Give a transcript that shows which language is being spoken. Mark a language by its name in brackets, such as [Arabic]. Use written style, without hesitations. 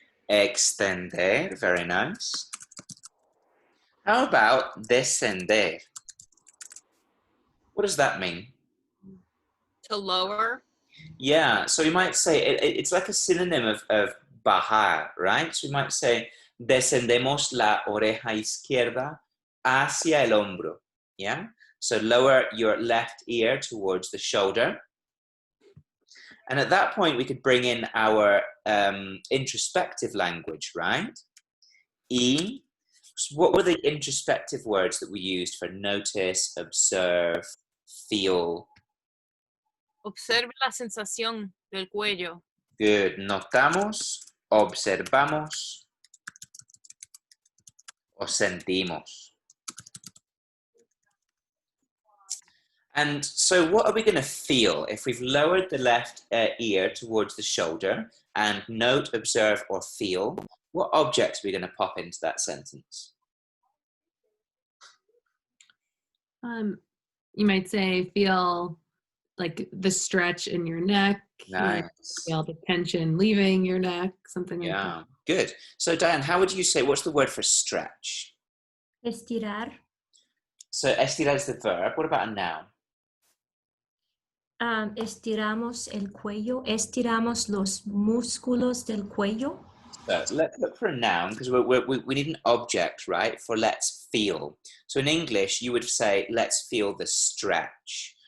[English] Extender, very nice. How about descender? What does that mean? To lower. Yeah, so you might say it's like a synonym of bajar, right? So you might say [Spanish] descendemos la oreja izquierda hacia el hombro. [English] Yeah, so lower your left ear towards the shoulder. And at that point, we could bring in our introspective language, right? Y, what were the introspective words that we used for notice, observe, feel? [Spanish] Observe la sensación del cuello. [English] Good. [Spanish] Notamos, observamos, o sentimos. [English] And so what are we going to feel if we've lowered the left ear towards the shoulder and note, observe, or feel? What object are we going to pop into that sentence? You might say feel like the stretch in your neck. Nice. Feel the tension leaving your neck, something like that. Yeah, good. So Diane, how would you say, what's the word for stretch? [Spanish] Estirar. [English] So estirar is the verb. What about a noun? [Spanish] Estiramos el cuello. Estiramos los músculos del cuello. [English] So let's look for a noun because we need an object, right, for let's feel. So in English, you would say, let's feel the stretch.